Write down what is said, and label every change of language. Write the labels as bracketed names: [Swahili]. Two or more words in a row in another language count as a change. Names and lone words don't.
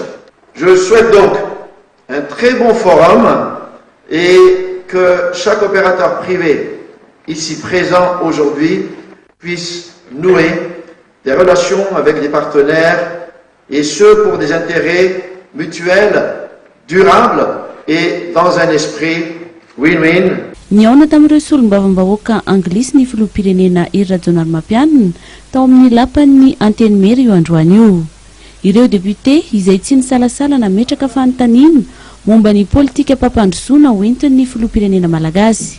[French] Je souhaite donc un très bon forum et que chaque opérateur privé ici présent aujourd'hui puisse nouer des relations avec des partenaires et ce pour des intérêts mutuels, durables et dans un esprit win-win. [Malagasy] Niaona tamin'ireo solombavam-bahoaka anglisy ny filoham-pirenena Hery Rajaonarimampianina tao amin'ny lapan'ny Antenimery io androany io. Ireo député izay tsy nisalasala nametraka fanontaniana momba ny politika fampandrosoana hoentin'ny filoham-pirenena malagasy.